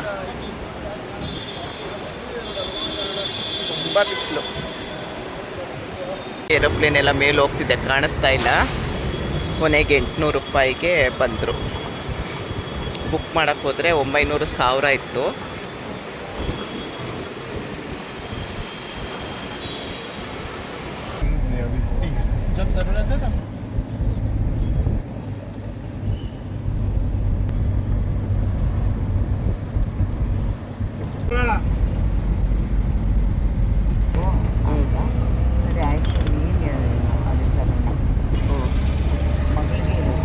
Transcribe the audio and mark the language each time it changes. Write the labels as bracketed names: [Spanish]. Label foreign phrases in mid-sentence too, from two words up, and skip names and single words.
[Kannada] ತುಂಬ ಬಿಸಿಲು, ಏರೋಪ್ಲೇನ್ ಎಲ್ಲ ಮೇಲೆ ಹೋಗ್ತಿದೆ, ಕಾಣಿಸ್ತಾ ಇಲ್ಲ. ಕೊನೆಗೆ 800 ರೂಪಾಯಿಗೆ ಬಂದರು. ಬುಕ್ ಮಾಡೋಕ್ಕೆ ಹೋದರೆ 900 1000 ಇತ್ತು. [Hindi] जब ज़रूरत है ना [Kannada] ಸರಿ ಆಯಿತು. ನೀನು ಅದೇ ಸರ್ ಮಗಳಿಗೆ